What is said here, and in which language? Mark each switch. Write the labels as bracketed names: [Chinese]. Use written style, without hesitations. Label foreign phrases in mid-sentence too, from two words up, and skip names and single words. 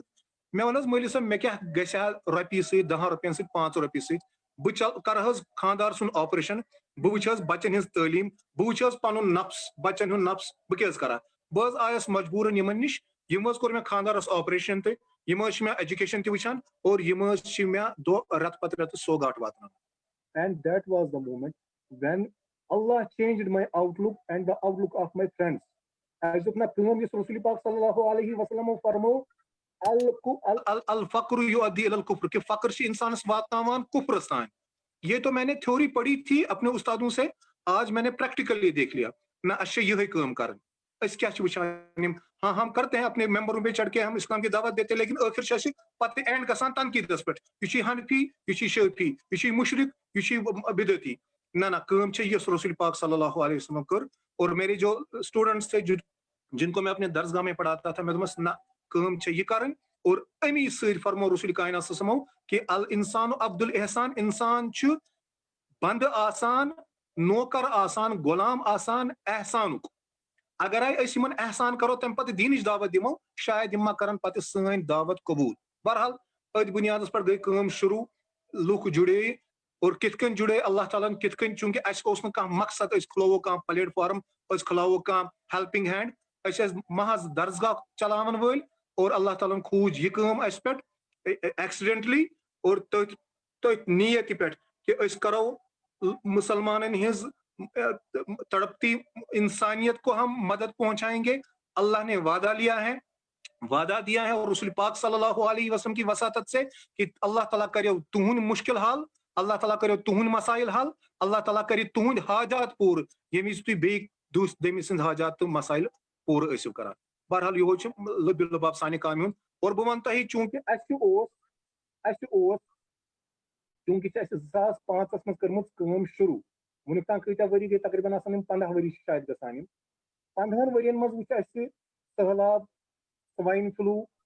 [Kashmiri] مےٚ ووٚن حظ مولوی صٲب مےٚ کیٛاہ گژھِ ہا رۄپیہِ سۭتۍ 10 رۄپین سۭتۍ 5 رۄپیہِ سۭتۍ، بہٕ کرٕ حظ خانٛدار سُنٛد آپریشن، بہٕ وٕچھِ حظ بچن ہٕنٛز تعلیٖم، بہٕ وٕچھِ حظ پنُن نفس، بچن ہُنٛد نفس، بہٕ کیٛاہ حظ کرٕ ہا؟ بہٕ حظ آیس مجبوٗرن یِمن نِش، یِم حظ کوٚر مےٚ خانٛدارس آپریشن، تہٕ یِم حظ چھِ مےٚ ایجوکیشن تہِ وٕچھان، اور یِم حظ چھِ مےٚ دۄہ رٮ۪تہٕ پتہٕ رٮ۪تہٕ سوگاٹ واتناوان۔ [English] and that was the moment when Allah changed my outlook and the outlook of my friends. [Kashmiri] اَسہِ دوٚپ نہ کٲم یُس رسول پاک [Arabic] صلی اللہ علیہ وسلمو [Kashmiri] فرموو [Arabic] الفقر یؤدی الی الکفر، [Kashmiri] کہ فقر چھِ انسانس واتناوان کفرس تام۔ [Urdu] یہ تو میں نے تھیوری پڑھی تھی اپنے استادوں سے، آج میں نے پریکٹیکلی دیکھ لیا، [Kashmiri] نہ اَسہِ چھِ یِہے کٲم کرٕنۍ۔ أسۍ کیٛاہ چھِ وٕچھان یِم، [Urdu] ہاں ہم کرتے ہیں اپنے ممبروں پہ چڑھ کے ہم اسلام کی دعوت دیتے، [Kashmiri] لیکن ٲخر چھِ اَسہِ پتہٕ اینڈ گژھان تنقیٖدس پٮ۪ٹھ، یہِ چھُے حنفی، یہِ چھُے شٲفی، یہِ چھُے مُشرِک، یہِ چھُے بِدعتی۔ نہ نہ کٲم چھےٚ یۄس رسول پاک [Arabic] صلی اللہ علیہ وسلم [Kashmiri] کٔر، [Urdu] اور میرے جو اسٹوڈنٹس تھے جن کو میں اپنے درسگاہ میں پڑھاتا تھا [Kashmiri] میں دوپمس نہ کٲم چھِ یہِ کَرٕنۍ اور امی سۭتۍ فرمو رسول کائنات صلی کہ [Arabic] الانسان عبد الاحسان [Kashmiri] انسان چھُ بند آسان نوکر آسان غلام آسان احسانُک اگرے أسۍ یِمن احسان کرو تمہِ پتہٕ دیٖنٕچ دعوت دِمو شاید یِم ما کرن پتہٕ سٲنۍ دعوت قبوٗل بہرحال أتھۍ بُنیادس پٮ۪ٹھ گٔے کٲم شروٗع لُکھ جُڑے اور کِتھ کٔنۍ جُڑے اللہ تعالیٰ ہن کِتھ کٔنۍ چوٗنکہِ اَسہِ اوس نہٕ کانٛہہ مقصد أسۍ کھُلاوو کانٛہہ پلیٹ فارم أسۍ کھُلاوو کانٛہہ [English] helping hand [Kashmiri] أسۍ ٲسۍ محض درسگاہ چلاون وٲلۍ اور اللہ تعالیٰ ہن کھوٗج یہِ کٲم اَسہِ پٮ۪ٹھ ایکسیڈنٹلی اور تٔتھۍ نیتہِ پٮ۪ٹھ کہ أسۍ کرو مسلمانن ہٕنٛز [Urdu] تڑپتی انسانیت کو ہم مدد پہنچائیں گے اللہ نے وعدہ لیا ہے وعدہ دیا ہے اور رسول پاک [Arabic] صلی اللہ علیہ وسلم [Urdu] کی وساطت سے [Kashmiri] کہ اللہ تعالیٰ کرے تہند مشکل حال اللہ تعالیٰ کرے تہند مسائل حل اللہ تعالیٰ کرے تہند حاجات پور ییٚمہِ وِزِ تُہۍ بیٚیہِ دٔمۍ سٕنٛز حاجات تہٕ مسائل پوٗرٕ ٲسِو کران بہرحال یِہوے چھُ لبہِ لباب سانہِ کامہِ ہُنٛد اور بہٕ وَنہٕ تۄہہِ چوٗنکہِ اَسہِ اوس چوٗنکہِ چھِ اَسہِ 2005 منٛز کٔرمٕژ کٲم شروٗع وُنیُک تام کۭتیاہ ؤری گٔے تقریٖباً آسان یِم 15 ؤری چھِ شاید گژھان یِم 15 ؤرین منٛز وٕچھ اَسہِ سہلاب [English] swine flu